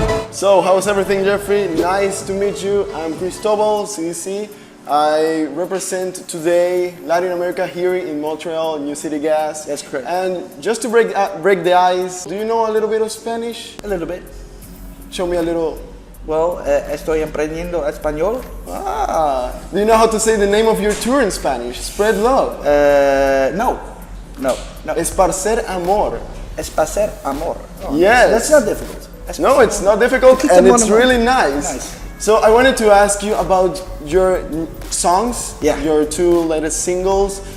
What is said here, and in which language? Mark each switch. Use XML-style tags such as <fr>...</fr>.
<en>So, how's everything, Jeffrey? Nice to meet you. I'm Cristobal, CDC. I represent today Latin America here in Montreal, New City Gas. That's correct. And just to break the ice, do you know a little bit of Spanish? A little bit. Show me a little.</en> <es>Well, estoy aprendiendo español.</es> <en>Do you know how to say the name of your tour in Spanish? Spread love. No.</en> <es>Esparcer amor. Esparcer amor. Oh,</es> <en>Yes. That's not difficult. No, it's not difficult and it's really nice. So I wanted to ask you about your songs, your two latest singles.</en>